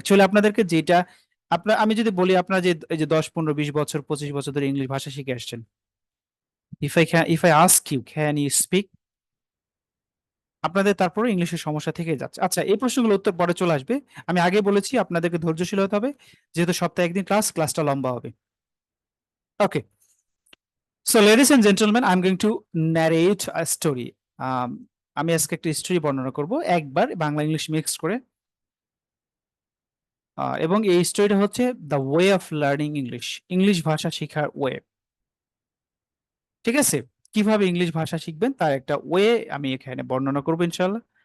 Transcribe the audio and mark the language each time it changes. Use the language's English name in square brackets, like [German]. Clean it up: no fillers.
[Bangla] Actually আপনাদেরকে যেটা, আমি যদি বলি, আপনারা যে এই যে 10 15 20 বছর 25 বছর ধরে ইংলিশ ভাষা শিখে আসছেন, [English] if I ask you can you speak, [Bangla] আপনাদের তারপরে ইংলিশের সমস্যা থেকে যাচ্ছে। আচ্ছা, এই প্রশ্নগুলো উত্তর পরে চলে আসবে। আমি আগে বলেছি আপনাদেরকে ধৈর্যশীল হতে হবে, যেহেতু সপ্তাহে একদিন ক্লাসটা লম্বা হবে। ওকে, [English] So, ladies and gentlemen, I'm going to narrate a story. [Bangla] আমি আজকে একটা স্টোরি বর্ণনা করব একবার বাংলা ইংলিশ মিক্স করে। এবং এই স্টোরিটা হচ্ছে [English] the way of learning English, [Bangla] English ভাষা শেখার ওয়ে। ঠিক আছে, কিভাবে ইংলিশ ভাষা শিখবেন তার একটা ওয়ে আমি এখানে বর্ণনা করবো ইনশাল্লাহ।